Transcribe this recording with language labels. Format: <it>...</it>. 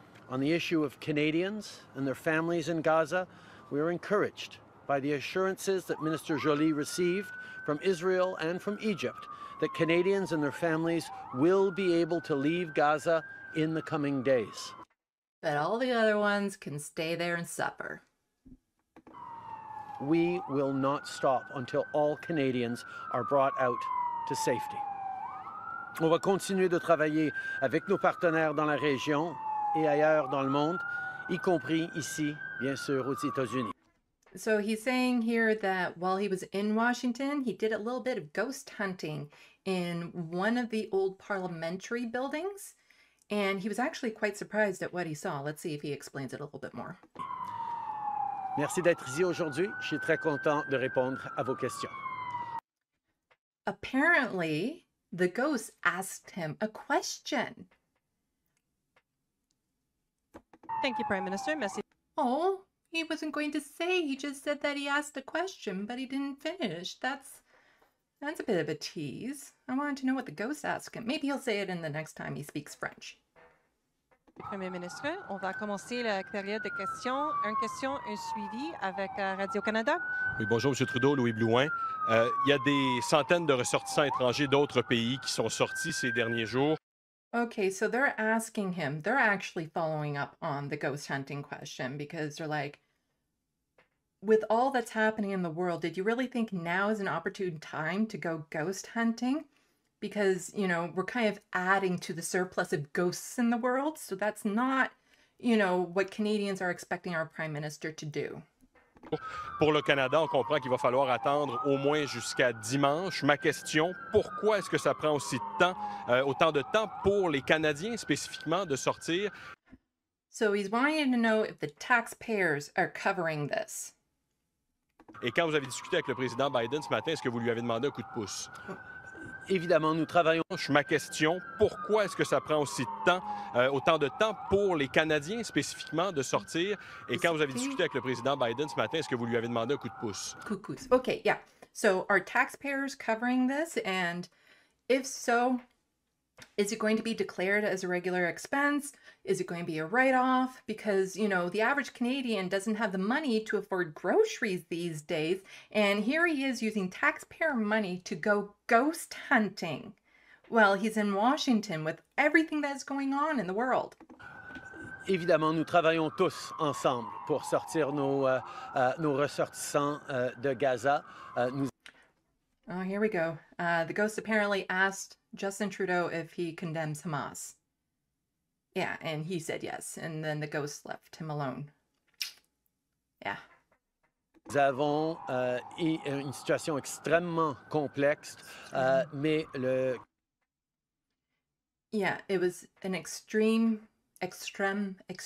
<en>On the issue of Canadians and their families in Gaza, we are encouraged by the assurances that Minister Joly received from Israel and from Egypt that Canadians and their families will be able to leave Gaza in the coming days. But all the other ones can stay there and suffer. We will not stop until all Canadians are brought out to safety.</en> <fr>On va continuer de travailler avec nos partenaires dans la région et ailleurs dans le monde, y compris ici, bien sûr, aux États-Unis.</fr> <en>So he's saying here that while he was in Washington, he did a little bit of ghost hunting in one of the old parliamentary buildings, and he was actually quite surprised at what he saw. Let's see if he explains it a little bit more.</en> <fr>Merci d'être ici aujourd'hui. Je suis très content de répondre à vos questions.</fr> <en>Apparently, the ghost asked him a question. Thank you, Prime Minister. Merci. Oh, he wasn't going to say. He just said that he asked a question, but he didn't finish. That's a bit of a tease. I wanted to know what the ghost asked him. Maybe he'll say it in the next time he speaks French.</en> <fr>Premier ministre, on va commencer la période de questions. Une question, un suivi avec Radio-Canada. Oui, bonjour, M. Trudeau, Louis Blouin. Il y a des centaines de ressortissants étrangers d'autres pays qui sont sortis ces derniers jours.</fr> <en>Okay, so they're asking him, they're actually following up on the ghost hunting question because they're like, with all that's happening in the world, did you really think now is an opportune time to go ghost hunting? Because, we're kind of adding to the surplus of ghosts in the world. So that's not, what Canadians are expecting our Prime Minister to do.</en> <fr>Pour le Canada, on comprend qu'il va falloir attendre au moins jusqu'à dimanche. Ma question, pourquoi est-ce que ça prend autant de temps pour les Canadiens spécifiquement de sortir?</fr> <en>So he's wanting to know if the taxpayers are covering this.</en> <fr>Et quand vous avez discuté avec le président Biden ce matin, est-ce que vous lui avez demandé un coup de pouce? Évidemment, nous travaillons. Ma question, pourquoi est-ce que ça prend aussi de temps, autant de temps pour les Canadiens spécifiquement de sortir? Et quand vous avez discuté avec le président Biden ce matin, est-ce que vous lui avez demandé un coup de pouce?</fr> <en>Cuckoos. Okay, yeah. So are taxpayers covering this? And if so, is it going to be declared as a regular expense? Is it going to be a write-off? Because, you know, the average Canadian doesn't have the money to afford groceries these days. And here he is using taxpayer money to go ghost hunting. Well, he's in Washington with everything that's going on in the world.</en> <fr>Évidemment, nous travaillons tous ensemble pour sortir nos ressortissants de Gaza.</fr> <en>Oh, here we go. The ghost apparently asked Justin Trudeau if he condemns Hamas. Yeah, and he said yes. And then the ghost left him alone. Yeah.</en> <fr>Nous avons une situation extrêmement complexe, mais</fr> <en>Yeah, it was an extreme situation.</en>